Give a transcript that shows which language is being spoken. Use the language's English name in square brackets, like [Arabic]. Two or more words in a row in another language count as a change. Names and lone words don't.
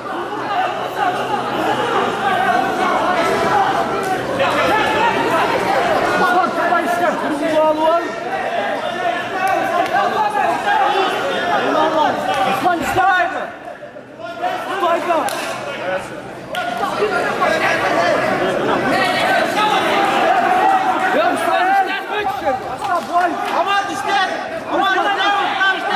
[Turkish] Bak, kapat işte. [Russian] Ruslан, вставай! Вставай-ка! [Turkish] Ya Ruslан, işte! Aman işte. Aman işte. Aman işte.